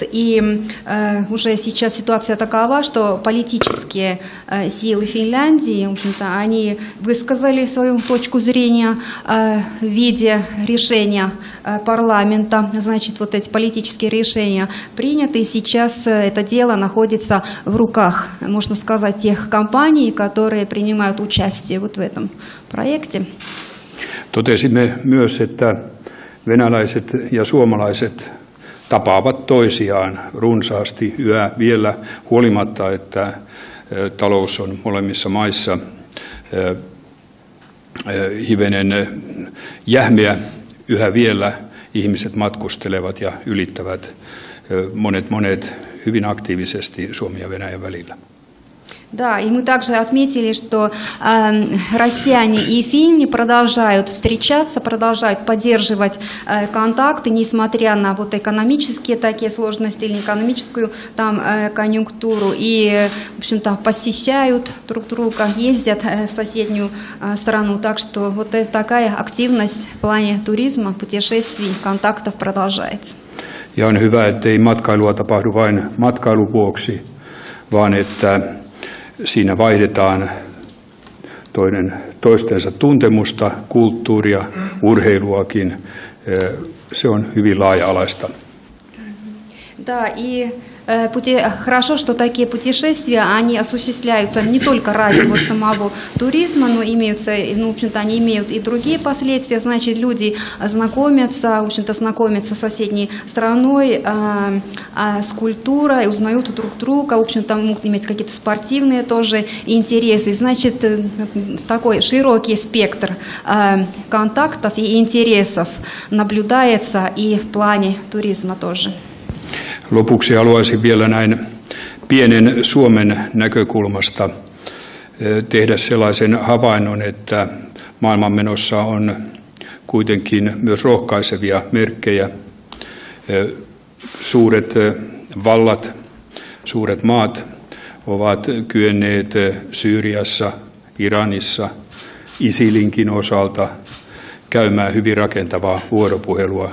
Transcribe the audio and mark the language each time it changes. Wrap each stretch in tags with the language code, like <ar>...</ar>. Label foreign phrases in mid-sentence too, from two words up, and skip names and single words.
<ru>И уже сейчас ситуация такова, что политические силы Финляндии, в общем-то, они высказали свою точку зрения в виде решения парламента. Значит, вот эти политические решения приняты, и сейчас это дело находится в руках, можно сказать, тех компаний, которые принимают участие вот в этом проекте.</ru> <fi>Totesimme myös, että venäläiset ja suomalaiset tapaavat toisiaan runsaasti yhä vielä huolimatta, että talous on molemmissa maissa hivenen jähmeä. Yhä vielä ihmiset matkustelevat ja ylittävät monet hyvin aktiivisesti Suomen ja Venäjän välillä.</fi> <ru>Да, и мы также отметили, что россияне и финны продолжают встречаться, продолжают поддерживать контакты, несмотря на вот экономические такие сложности или экономическую там конъюнктуру, и, в общем-то, посещают друг друга, ездят в соседнюю страну. Так что вот такая активность в плане туризма, путешествий, контактов продолжается.</ru> <fi>Ja on hyvä, ettei matkailua tapahdu vain matkailun vuoksi, vaan että siinä vaihdetaan toistensa tuntemusta, kulttuuria, urheiluakin. Se on hyvin laaja-alaista.</fi> <ru>Да, и хорошо, что такие путешествия, они осуществляются не только ради вот самого туризма, но имеются, ну, в общем-то, они имеют и другие последствия. Значит, люди знакомятся, в общем-то, знакомятся с соседней страной, с культурой, узнают друг друга, в общем-то, могут иметь какие-то спортивные тоже интересы. Значит, такой широкий спектр контактов и интересов наблюдается и в плане туризма тоже.</ru> <fi>Lopuksi haluaisin vielä näin pienen Suomen näkökulmasta tehdä sellaisen havainnon, että maailmanmenossa on kuitenkin myös rohkaisevia merkkejä. Suuret vallat, suuret maat ovat kyenneet Syyriassa, Iranissa, ISILinkin osalta käymään hyvin rakentavaa vuoropuhelua.</fi>